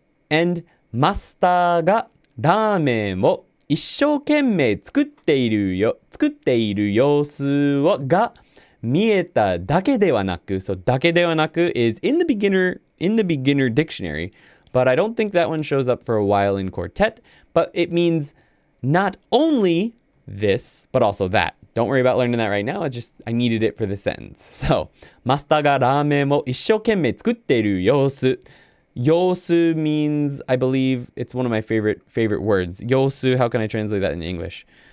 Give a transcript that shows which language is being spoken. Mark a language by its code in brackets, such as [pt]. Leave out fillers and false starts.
[en] And [ja] マスターがラーメンを一生懸命作っている様子が見えただけではなく、 [en] so だけではなく is in the beginner dictionary, but I don't think that one shows up for a while in Quartet, but it means not only this, but also that. Don't worry about learning that right now. I needed it for the sentence. [ja] So, マスターがラーメンを一生懸命作っている様子。 [en] 様子 means, I believe, it's one of my favorite words. 様子, how can I translate that in English?